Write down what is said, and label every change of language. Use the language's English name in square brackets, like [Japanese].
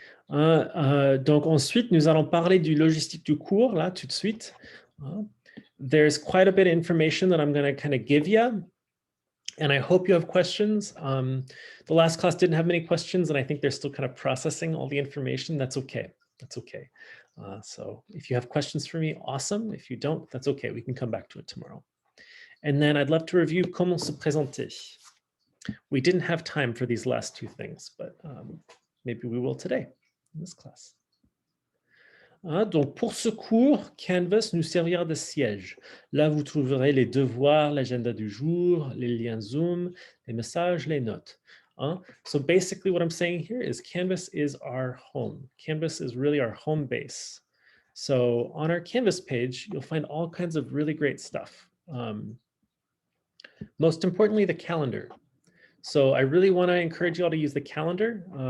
[French] Donc ensuite, nous allons parler du logistique du cours, là, tout de suite. [English] There's quite a bit of information that I'm going to kind of give you, and I hope you have questions. The last class didn't have many questions, and I think they're still kind of processing all the information. That's okay. That's okay. So if you have questions for me, awesome. If you don't, that's okay. We can come back to it tomorrow. And then I'd love to review [French] comment se présenter. [English] We didn't have time for these last two things, but maybe we will today in this class. [French] Donc, pour ce cours, Canvas nous servira de siège. Là, vous trouverez les devoirs, l'agenda du jour, les liens Zoom, les messages, les notes. [English] So basically what I'm saying here is Canvas is our home. Canvas is really our home base. So on our Canvas page, you'll find all kinds of really great stuff. Most importantly, the calendar. So I really want to encourage you all to use the calendar.